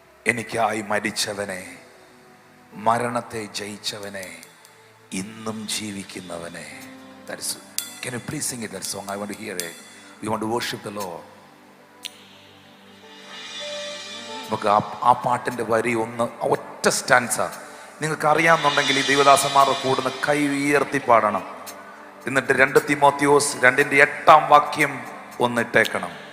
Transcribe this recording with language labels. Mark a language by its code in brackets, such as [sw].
[ml] എനിക്കായി മരിച്ചവനെ, മരണത്തെ ജയിച്ചവനെ, ഇന്നും ജീവിക്കുന്നവനെ. [en] Can you please sing it, that song? I want to hear it. We want to worship the Lord. [ml] നമുക്ക് ആ പാട്ടിന്റെ വരി ഒന്ന്, ഒറ്റ സ്റ്റാൻസ നിങ്ങൾക്ക് അറിയാമെന്നുണ്ടെങ്കിൽ ഈ ദൈവദാസന്മാരുടെ കൂടുന്ന കൈ ഉയർത്തി പാടണം. എന്നിട്ട് 2 തിമോത്തിയോസ് 2-ന്റെ 8-ാം വാക്യം ഒന്നിട്ടേക്കണം.